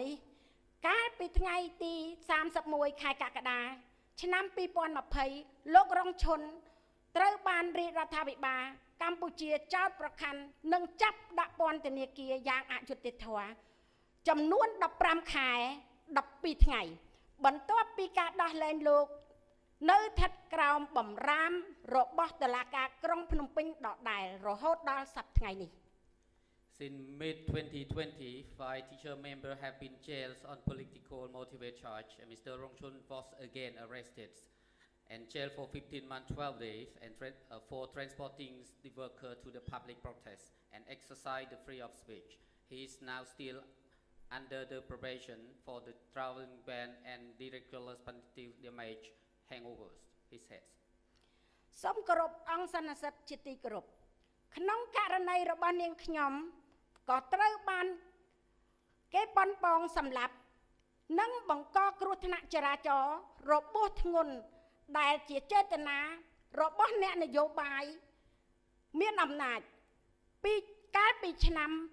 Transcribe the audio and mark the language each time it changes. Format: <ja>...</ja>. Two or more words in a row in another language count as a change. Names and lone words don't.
<km>នេះកាលពីថ្ងៃទី31ខែកក្កដាឆ្នាំ2020លោករងឈុនត្រូវបានរាជរដ្ឋាភិបាលកម្ពុជាចោទប្រកាន់និងចាប់ដាក់ពន្ធនាគារយ៉ាងអយុត្តិធម៌ចំនួន15ខែ12ថ្ងៃបន្ទាប់ពីការដោះលែងលោកនៅស្ថិតក្រោមបម្រាមរបស់តុលាការក្រុងភ្នំពេញដដែលរហូតដល់សប្តាហ៍ថ្ងៃនេះ</km> <en>Since mid-2020, 5 teacher members have been jailed on political motivated charge, and Mr. Rongchun was again arrested and jailed for 15 months, 12 days, and for transporting the worker to the public protest and exercise the freedom of speech. He is now still under the probation for the traveling ban and ridiculous punitive damage hangovers his head.</en> <km>សូមគោរពអង្គសន្និសីទជាទីគោរពក្នុងករណីរបស់នាងខ្ញុំក៏ត្រូវបានគេប៉ុនប៉ងសម្លាប់និងបង្កគ្រោះថ្នាក់ចរាចរណ៍របួសធ្ងន់ដែលជាចេតនារបស់អ្នកនយោបាយមានអំណាចពីកាលពីឆ្នាំ</km>